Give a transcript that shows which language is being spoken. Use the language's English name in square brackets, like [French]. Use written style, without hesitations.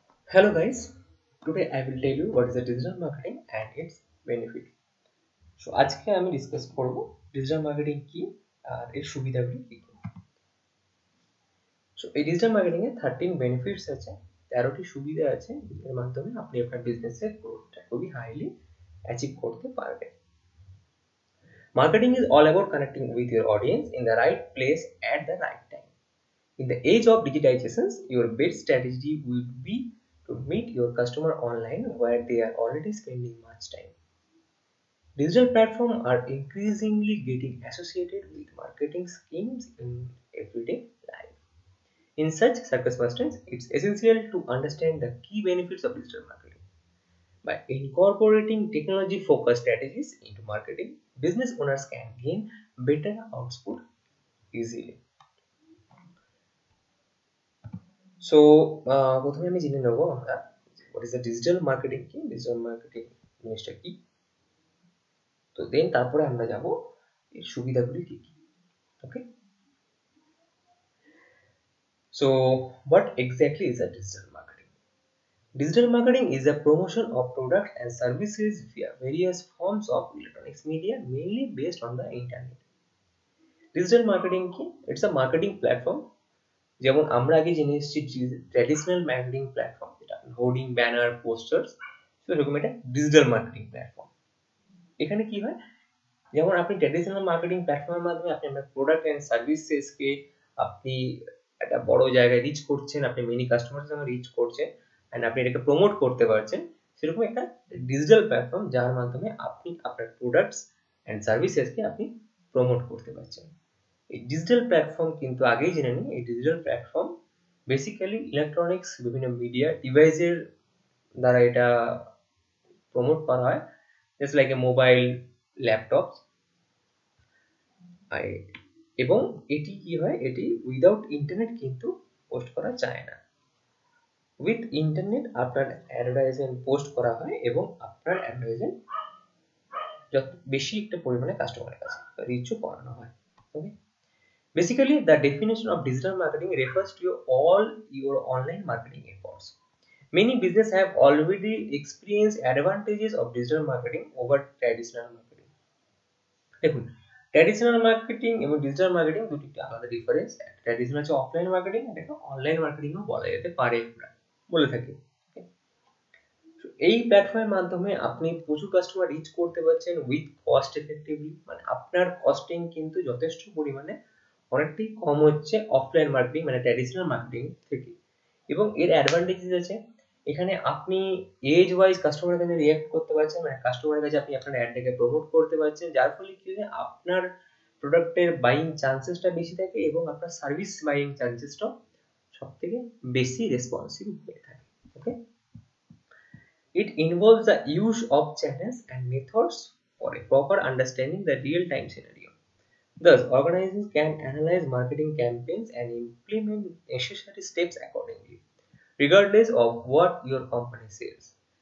[English] Hello guys, today I will tell you what is the digital marketing and its benefit. [Bangla] So আজকে আমি discuss করব digital marketing কি আর এর সুবিধাগুলি কি কি। সো এই ডিজিটাল মার্কেটিং এর 13 বেনিফিটস আছে, 13টি সুবিধা আছে এর মাধ্যমে আপনি আপনার বিজনেসের গ্রোথটা খুবই হাইলি অ্যাচিভ করতে পারবেন। [English] Marketing is all about connecting with your audience in the right place at the right time. In the age of digitization, your best strategy would be to meet your customer online where they are already spending much time. Digital platforms are increasingly getting associated with marketing schemes in everyday life. In such circumstances, it's essential to understand the key benefits of digital marketing. By incorporating technology-focused strategies into marketing, business owners can gain better output easily. [Bangla] So, প্রথমে আমি জেনে নেব আমরা [English] what is the digital marketing [Bangla] কি, digital marketing জিনিসটা কি। তো দেন তারপরে আমরা যাব এর সুবিধাগুলি কি কি। [English] Okay, so what exactly is a digital marketing? Digital marketing is a promotion of products and services via various forms of electronics media, mainly based on the internet. Digital marketing [Bangla] কি? [English] It's a marketing platform. [Bangla] যেমন আমরা আগে জেনে এসেছি traditional marketing platform, যেটা hoarding, banner, posters, সেরকম এটা digital marketing platform. এখানে কি হয়, যেমন আপনি ট্র্যাডিশনাল মার্কেটিং প্ল্যাটফর্মের মাধ্যমে আপনি আপনার প্রোডাক্ট অ্যান্ড সার্ভিসেসকে আপনি একটা বড় জায়গায় রিচ করছেন, আপনি মেনি কাস্টমারের সঙ্গে রিচ করছেন অ্যান্ড আপনি এটাকে প্রমোট করতে পারছেন। সেরকম একটা ডিজিটাল প্ল্যাটফর্ম যার মাধ্যমে আপনি আপনার প্রোডাক্টস অ্যান্ড সার্ভিসেসকে আপনি প্রমোট করতে পারছেন। এই ডিজিটাল প্ল্যাটফর্ম কিন্তু আগেই জেনে নিন, এই ডিজিটাল প্ল্যাটফর্ম বেসিক্যালি ইলেকট্রনিক্স বিভিন্ন মিডিয়া ডিভাইসের দ্বারা এটা প্রমোট করা হয়, [English] Just like a mobile, laptops. [Bangla] এবং এটি কি হয়, এটি [English] without internet [Bangla] কিন্তু পোস্ট করা যায় না। উইথ ইন্টারনেট আপনার অ্যাডভার্টাইজমেন্ট পোস্ট করা হয় এবং আপনার অ্যাডভার্টাইজমেন্ট যত বেশি একটা পরিমাণে কাস্টমারের কাছে রিচও করানো হয়। [English] Okay, basically the definition of digital marketing refers to all your online marketing efforts. Many businesses have already experienced advantages of digital marketing over traditional marketing. [Bangla] দেখুন, ট্র্যাডিশনাল মার্কেটিং এবং ডিজিটাল মার্কেটিং দুটি আলাদা ডিফারেন্স। ট্র্যাডিশনাল হচ্ছে offline marketing, এটাকে online মার্কেটিংও বলা যেতে পারে, আমরা বলে থাকি। এই প্ল্যাটফর্মের মাধ্যমে আপনি প্রচুর কাস্টমার রিচ করতে পারছেন [English] with cost effectively, [Bangla] মানে আপনার কস্টিং কিন্তু যথেষ্ট পরিমাণে অনেকটাই কম হচ্ছে অফলাইন মার্কেটিং মানে ট্র্যাডিশনাল মার্কেটিং থেকে। এবং এর অ্যাডভান্টেজেস আছে, এখানে আপনি এজ ওয়াইজ কাস্টমারের কাছে রিঅ্যাক্ট করতে পারছেন, মানে কাস্টমারের কাছে আপনি আপনার অ্যাডটাকে প্রমোট করতে পারছেন, যার ফলে কি হয় আপনার প্রোডাক্টের বাইং চান্সেসটা বেশি থাকে এবং আপনার সার্ভিস বাইং চান্সেসটাও সব থেকে বেশি রেসপন্সিভ হয়ে থাকে। [English] Okay, it involves the use of channels and methods for a proper understanding the real-time scenario. Thus, organizations can analyze marketing campaigns and implement necessary steps accordingly, regardless of what your company says.